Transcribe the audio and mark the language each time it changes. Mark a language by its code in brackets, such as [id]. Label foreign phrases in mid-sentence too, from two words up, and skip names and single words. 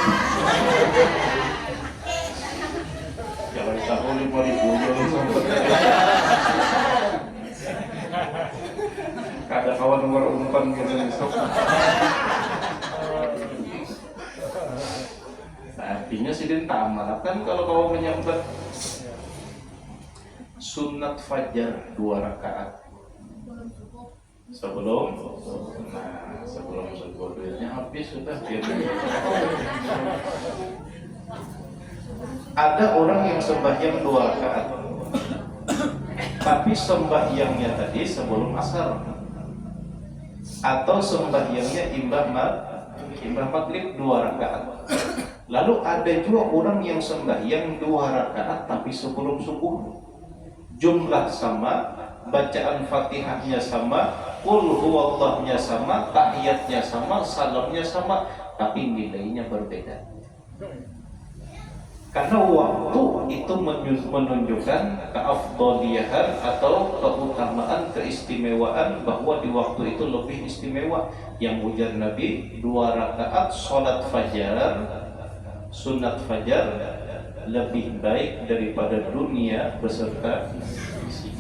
[bjn] Jangan tahu 5.000 ada kawan nomor umpan gitu besok. Nah, artinya sih dia tak amalkan kalau kau menyambut sunat fajar 2 rakaat sebelum subuh. Duitnya habis sudah. Ada orang yang sembahyang 2 rakaat tapi sembahyangnya tadi sebelum asar, atau sembahyangnya imbah maghrib 2 rakaat. Lalu ada juga orang yang sembahyang 2 rakaat tapi sebelum subuh. Jumlah sama, bacaan Fatihahnya sama, qul huwallahnya sama, tahiyatnya sama, salamnya sama, tapi nilainya berbeda. Karena waktu itu menunjukkan keafdoliyahan atau keutamaan, keistimewaan, bahwa di waktu itu lebih istimewa. Yang ujar Nabi, 2 rakaat sholat fajar, sunat fajar, lebih baik daripada dunia beserta isinya.